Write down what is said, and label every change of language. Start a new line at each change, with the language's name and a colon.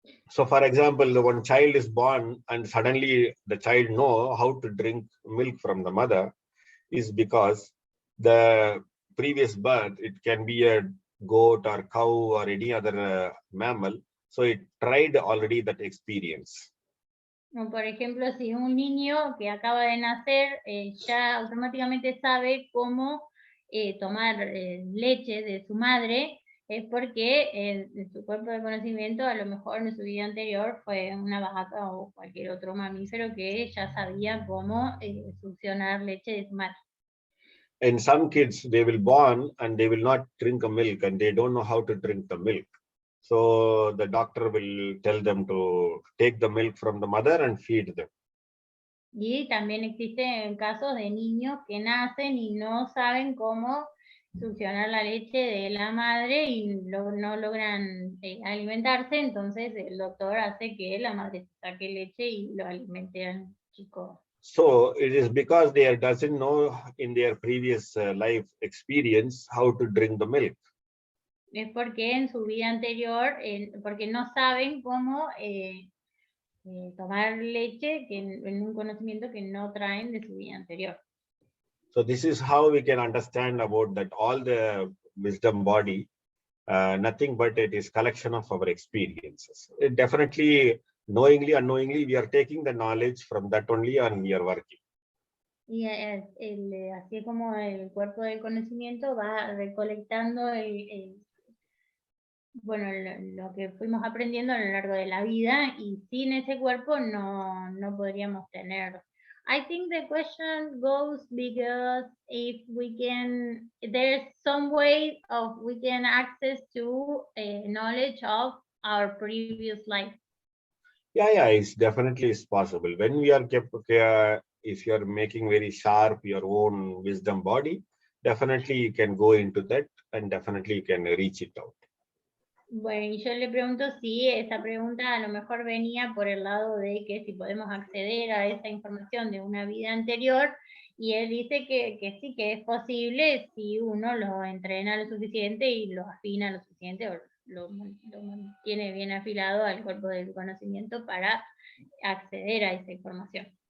English: So for example, when child is born and suddenly the child know how to drink milk from the mother is because the previous birth, it can be a goat or cow or any other mammal. So it tried already that experience.
Spanish: Por ejemplo, si un niño que acaba de nacer ya automáticamente sabe cómo tomar leche de su madre, es porque su cuerpo de conocimiento a lo mejor en su vida anterior fue una vaca o cualquier otro mamífero que ya sabía cómo succionar leche de su madre.
English: And some kids, they will born and they will not drink a milk and they don't know how to drink the milk. So the doctor will tell them to take the milk from the mother and feed them.
Spanish: Y también existen casos de niños que nacen y no saben cómo succionar la leche de la madre y no logran alimentarse, entonces el doctor hace que la madre saque leche y lo alimente al chico.
English: So it is because they doesn't know in their previous life experience how to drink the milk.
Spanish: Es porque en su vida anterior, porque no saben cómo tomar leche en un conocimiento que no traen de su vida anterior.
English: So this is how we can understand about that all the wisdom body, nothing but it is collection of our experiences. It definitely, knowingly, unknowingly, we are taking the knowledge from that only and we are working.
Spanish: Y así como el cuerpo del conocimiento va recolectando bueno, lo que fuimos aprendiendo a lo largo de la vida y sin ese cuerpo no podríamos tener.
English: I think the question goes because if we can, there's some way of we can access to knowledge of our previous life. Yeah, it's definitely is possible. When we are kept, if you are making very sharp your own wisdom body, definitely you can go into that and definitely you can reach it out.
Spanish: Bueno, y yo le pregunto si esa pregunta a lo mejor venía por el lado de que si podemos acceder a esa información de una vida anterior, y él dice que sí, que es posible si uno lo entrena lo suficiente y lo afina lo suficiente, o lo mantiene bien afilado al cuerpo del conocimiento para acceder a esa información.